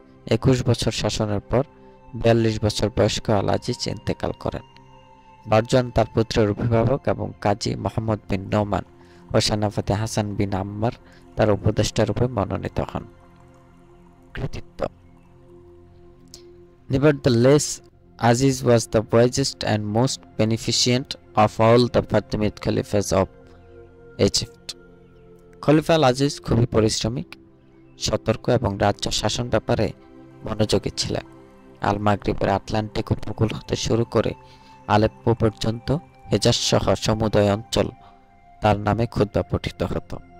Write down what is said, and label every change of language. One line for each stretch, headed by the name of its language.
Bangla: 21 বছর শাসনের পর 42 বছর বয়স্ক আল আজিজ ইন্তেকাল করেন। বারজন তার পুত্রের অভিভাবক এবং কাজী মুহাম্মদ বিন নোমান ও সেনাপতি হাসান বিন আম্মার তার উপদেষ্টা রূপে মনোনীত হন। কৃতিত্ব।
English: Nevertheless, Aziz was the wisest and most beneficent of all the Fatimid Caliphs of Egypt.
Bangla: খলিফা আল আজিজ খুবই পরিশ্রমিক, সতর্ক এবং রাজ্য শাসন ব্যাপারে মনোযোগী ছিলেন। আল মাগরিবের আটলান্টিক উপকূল হতে শুরু করে আলেপ্পো পর্যন্ত হেজাজ সহ সমুদয় অঞ্চল তার নামে খুতবা পঠিত হতো।